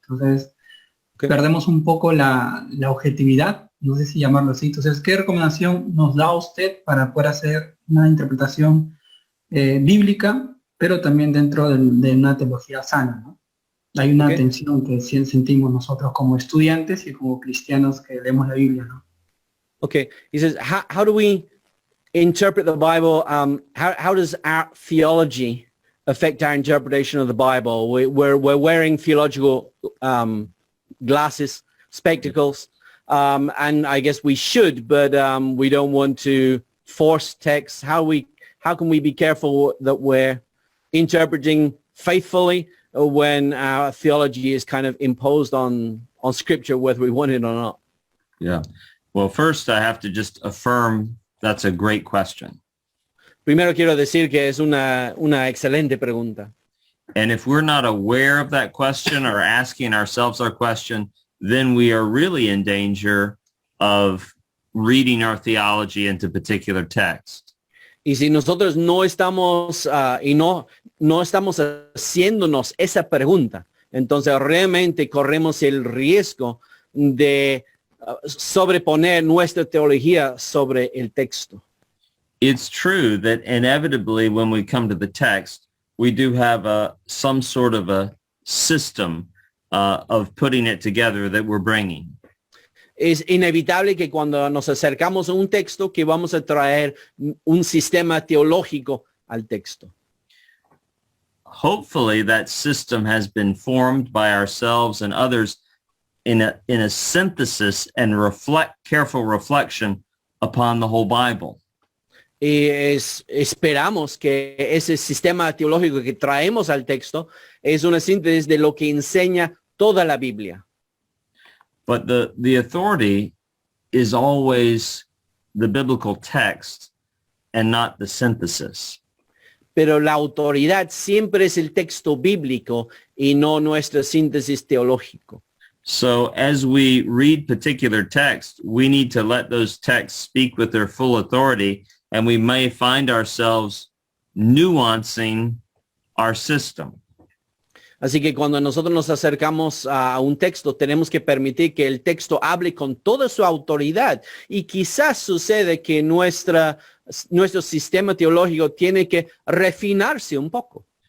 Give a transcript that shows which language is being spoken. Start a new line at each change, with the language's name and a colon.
Spanish: Entonces, perdemos un poco la objetividad, no sé si llamarlo así. Entonces, ¿qué recomendación nos da usted para poder hacer una interpretación bíblica, pero también dentro de una teología sana, ¿no? Hay una tensión que sentimos nosotros como estudiantes y como cristianos que leemos la Biblia, ¿no?
English: Okay, he says, how do we interpret the Bible? How does our theology affect our interpretation of the Bible? We're wearing theological glasses, spectacles, and I guess we should, but we don't want to force text. How can we be careful that we're interpreting faithfully when our theology is kind of imposed on Scripture, whether we want it or not? Yeah. Well, first I have to just affirm that's a great question.
Spanish: Primero quiero decir que es una excelente pregunta.
English: And if we're not aware of that question or asking ourselves our question, then we are really in danger of reading our theology into particular text.
Spanish: Y si nosotros no estamos no estamos haciéndonos esa pregunta, entonces realmente corremos el riesgo de sobreponer nuestra teología sobre el texto.
English: It's true that inevitably when we come to the text, we do have some sort of a system of putting it together that we're bringing.
Spanish: Es inevitable que cuando nos acercamos a un texto que vamos a traer un sistema teológico al texto.
English: Hopefully that system has been formed by ourselves and others in a synthesis and careful reflection upon the whole Bible.
Spanish: Y esperamos que ese sistema teológico que traemos al texto es una síntesis de lo que enseña toda la Biblia.
English: But the authority is always the biblical text and not the synthesis.
Spanish: pero la autoridad siempre es el texto bíblico y no nuestra síntesis teológico.
English: So as we read particular texts, we need to let those texts speak with their full authority, and we may find ourselves nuancing our system.
Spanish: Así que cuando nosotros nos acercamos a un texto, tenemos que permitir que el texto hable con toda su autoridad. Y quizás sucede que nuestro sistema teológico tiene que refinarse un poco.